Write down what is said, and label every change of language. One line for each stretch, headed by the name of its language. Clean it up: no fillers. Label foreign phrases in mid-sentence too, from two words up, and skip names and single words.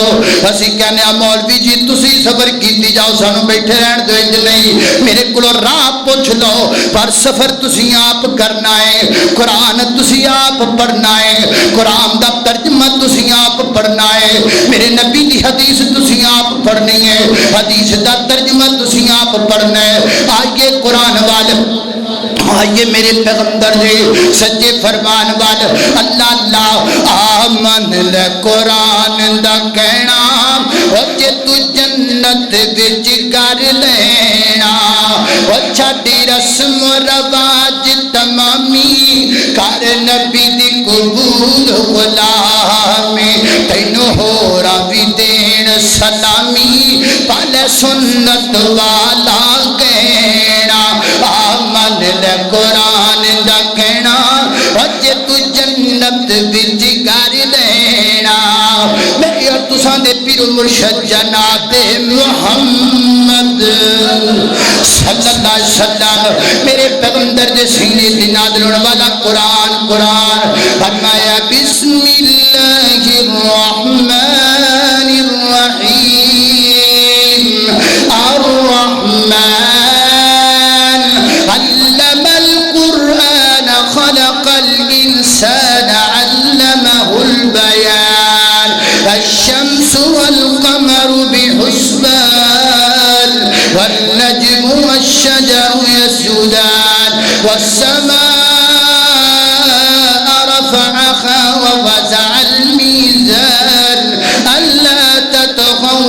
Punjabi: اسی کہنے مولوی جی تسی سفر کیتی جاؤ سانو بیٹھے رہن دو، انج نہیں، میرے کولوں راہ پوچھ لو، پر سفر تسی آپ کرنا ہے، قرآن تسی آپ پڑھنا ہے، قرآن دا ترجمہ تسی آپ پڑھنا ہے، میرے نبی دی حدیث تسی آپ پڑھنی ہے، حدیث دا ترجمہ تسی آپ پڑھنا ہے۔ آئیے قرآن والے آئیے میرے پیغمبر دے سچے فرمان وال اللہ اللہ آمن لے قرآن دا کہنا او جے تو جنت وچ کر لینا او چھاڑی رسم رواج تمامی کر نبی دی قبول غلامی تینوں ہورا بھی دین سلامی پل سنت والا کہنا آمن لے قرآن دا کہنا جے تو جنت وچ کر لینا میرے اور تساں دے پیر مرشد جناب محمد
Arabic: صلى الله عليه وسلم
Punjabi: میرے پیغمبر دے سینے تے نازل ہونے والا قرآن قرآن فرمایا
Arabic: بسم الله الرحمن الرحيم ال رحمن علم القرآن خلق الإنسان علمه البيان الشمس والقمر بحسبان والنجم والشجر يسجدان والسماء رفعها ووزع الميزان ألا تطغوا